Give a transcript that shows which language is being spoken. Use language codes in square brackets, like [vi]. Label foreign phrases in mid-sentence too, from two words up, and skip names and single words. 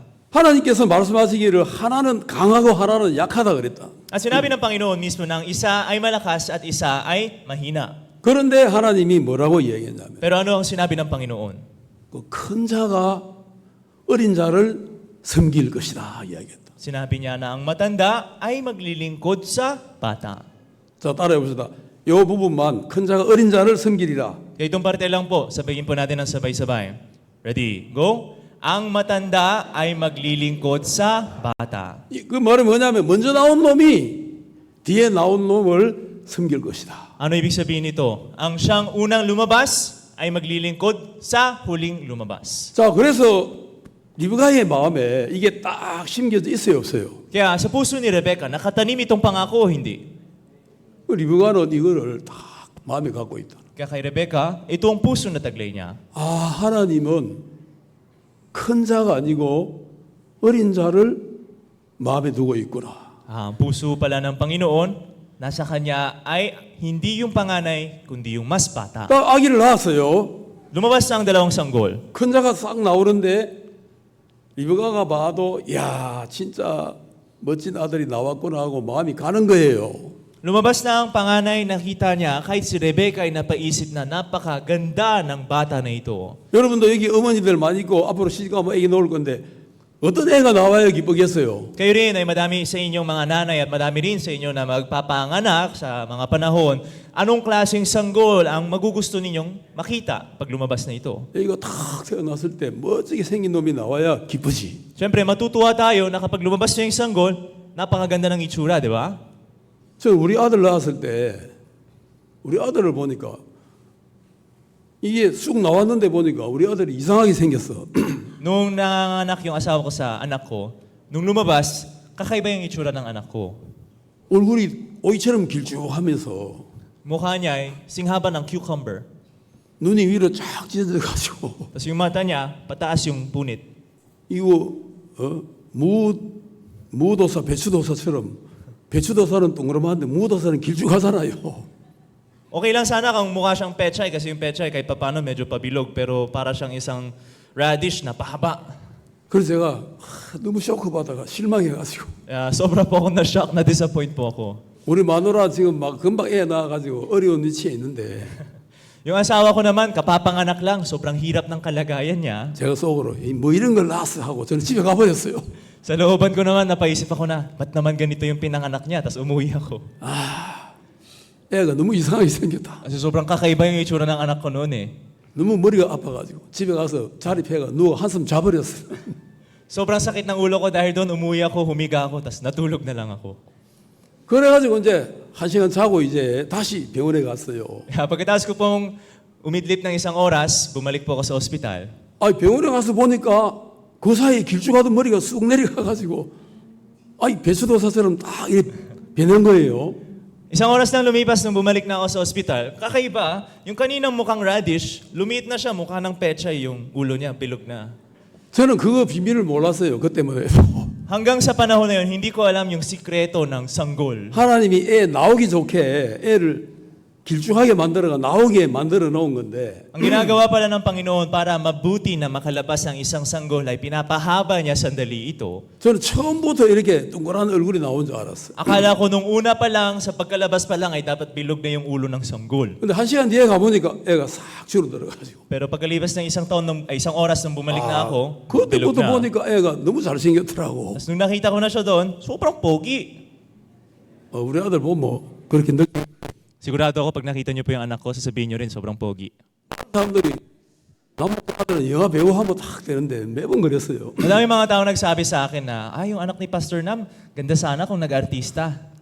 [ko] 하나님께서 말씀하시기를 하나는 강하고 하나는 약하다 그랬다. [tl] At sinabi ng Panginoon mismo ng isa ay malakas at isa ay mahina. [ko] 그런데 하나님이 뭐라고 얘기했냐면 [tl] Pero ano ang sinabi ng Panginoon? [ko] 그 큰 자가 어린 자를 섬길 것이다 이야기했다. [tl] Sinabi niya na ang matanda ay maglilingkod sa bata. [ko] 자, 따라해 봅시다. 이 부분만 큰 자가 어린 자를 섬기리라. [tl] Kaya itong parte lang po, sabihin po natin ng sabay-sabay. [en] Ready? Go! [tl] Ang matanda ay maglilingkod sa bata. [ko] 그 말은 뭐냐면 먼저 나온 놈이 뒤에 나온 놈을 섬길 것이다. [tl] Ano ibig sabihin nito? Ang siyang unang lumabas ay maglilingkod sa huling lumabas. [ko] 자, 그래서 리브가의 마음에 이게 딱 심겨져 있어요, 없어요? [tl] Kaya sa puso ni Rebecca, nakatanim itong pangako o hindi? [ko] 그 리브가는 이거를 딱 마음에 갖고 있다. [tl] Kaya kay Rebecca, ito ang puso na taglay niya. [ko] 아, 하나님은 큰 자가 아니고 어린 자를 마음에 두고 있구나. [tl] Ang puso pala ng Panginoon, nasa kanya ay hindi yung panganay, kundi yung mas bata. [ko] 딱 아기를 낳았어요. [tl] Lumabas na ang dalawang sanggol. [ko] 큰 자가 싹 나오는데 리브가가 봐도 야 진짜 멋진 아들이 나왔구나 하고 마음이 가는 거예요. [tl] Lumabas na ang panganay, nakita niya, kahit si Rebecca ay napaisip na napakaganda ng bata na ito. [ko] 여러분도 여기 어머니들 많이 있고 앞으로 시집가면 애기 놓을 건데 어떤 애가 나와야 기쁘겠어요? [tl] Kayo rin ay madami sa inyong mga nanay at madami rin sa inyo na magpapanganak sa mga panahon. Anong klaseng sanggol ang magugusto ninyong makita pag lumabas na ito? [ko] 애기가 탁 태어났을 때 멋지게 생긴 놈이 나와야 기쁘지. [tl] Siyempre, matutuwa tayo na kapag lumabas na yung sanggol, napakaganda ng itsura, di ba? [ko] 저 우리 아들 낳았을 때 우리 아들을 보니까 이게 쑥 나왔는데 보니까 우리 아들이 이상하게 생겼어. [tl] Nung nanganak yung asawa ko sa anak ko, nung lumabas, kakaiba yung itsura ng anak ko. [ko] 얼굴이 오이처럼 길쭉하면서 [tl] Mukha niya ay singhaba ng cucumber. [ko] 눈이 위로 쫙 찢어져가지고 [tl] Tapos yung mata niya, pataas yung punit. [ko] 이거 무도사 배추도사처럼 배추도사는 동그라만데 무도사는 길쭉하잖아요. [tl] Okay lang sana kung mukha siyang pechay kasi yung pechay kahit papano medyo pabilog pero para siyang isang radish na pahaba. [ko] 그래서 제가 너무 쇼크 받다가 실망해가지고 [tl] Sobra po akong na-shock, na-disappoint po ako. [ko] 우리 마누라 지금 막 금방 애 낳아가지고 어려운 위치에 있는데 [tl] Yung asawa ko naman, kapapanganak lang, sobrang hirap ng kalagayan niya. [ko] 제가 속으로 뭐 이런 걸 낳았어 하고 저는 집에 가버렸어요. [tl] Sa looban ko naman, napaisip ako na, ba't naman ganito yung pinanganak niya? Tapos umuwi ako. [ko] 애가 너무 이상하게 생겼다. [tl] Kasi sobrang kakaiba yung itsura ng anak ko noon eh. [ko] 너무 머리가 아파가지고 집에 가서 자립해가 누워 한숨 자버렸어. [tl] Sobrang sakit ng ulo ko dahil doon umuwi ako, humiga ako, tapos natulog na lang ako. [ko] 그래가지고 이제 1시간 자고 이제 다시 병원에 갔어요. [tl] Pagkatapos ko pong umidlip ng isang oras, bumalik po ako sa ospital. [ko] 아니 병원에 가서 보니까 그 사이에 길쭉하던 머리가 쑥 내려가가지고 아니 배수도사처럼 딱 이렇게 변한 거예요. [tl] Isang oras nang lumipas nung bumalik na ako sa ospital, kakaiba, yung kaninang mukhang radish, lumiit na siya, mukha ng pechay yung ulo niya, bilog na. [ko] 저는 그거 비밀을 몰랐어요. 그때만 해도. [tl] Hanggang sa panahon na yun, hindi ko alam yung sikreto ng sanggol. [ko] 하나님이 애 나오기 좋게 애를 길쭉하게 만들어가 나오게 만들어 놓은 건데 [tl] Ang ginagawa pala ng Panginoon para mabuti na makalabas ang isang sanggol ay pinapahaba niya sandali ito. [ko] 저는 처음부터 이렇게 동그란 얼굴이 나온 줄 알았어요. [tl] Akala ko nung una pa lang, sa pagkalabas pa lang ay dapat bilog na yung ulo ng sanggol. [ko] 근데 1시간 뒤에 가보니까 애가 싹 줄어들어가지고 [tl] Pero pagkalipas ng isang oras nung bumalik na ako, bilog [ko] 그때부터 [tl] na. [ko] 보니까 애가 너무 잘생겼더라고. [tl] Tapos nung nakita ko na siya doon, sobrang pogi. [ko] 우리 아들 보면 그렇게 늙은 [tl] Sigurado ako pag nakita niyo po yung anak ko, sasabihin niyo rin sobrang pogi. [ko] 사람들이 나보고 아들은 영화 배우 하면 딱 되는데 매번 그랬어요. [tl] Madami mga tao nagsabi sa akin na, yung anak ni Pastor Nam, ganda sana kung nag-artista.